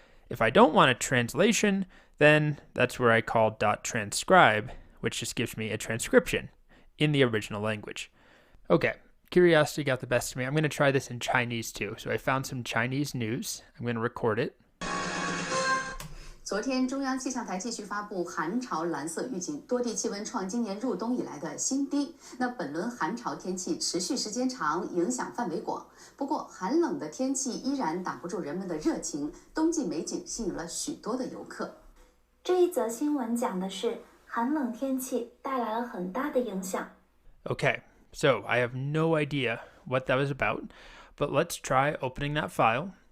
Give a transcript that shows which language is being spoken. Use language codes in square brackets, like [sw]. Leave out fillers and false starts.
[en] If I don't want a translation, then that's where I call .transcribe, which just gives me a transcription in the original language. Okay, curiosity got the best of me. I'm going to try this in Chinese too. So I found some Chinese news. I'm going to record it. [zh] 昨天，中央气象台继续发布寒潮蓝色预警，多地气温创今年入冬以来的新低。那本轮寒潮天气持续时间长，影响范围广。不过，寒冷的天气依然挡不住人们的热情，冬季美景吸引了许多的游客。这一则新闻讲的是寒冷天气带来了很大的影响。 [en] Okay, so I have no idea what that was about, but let's try opening that file.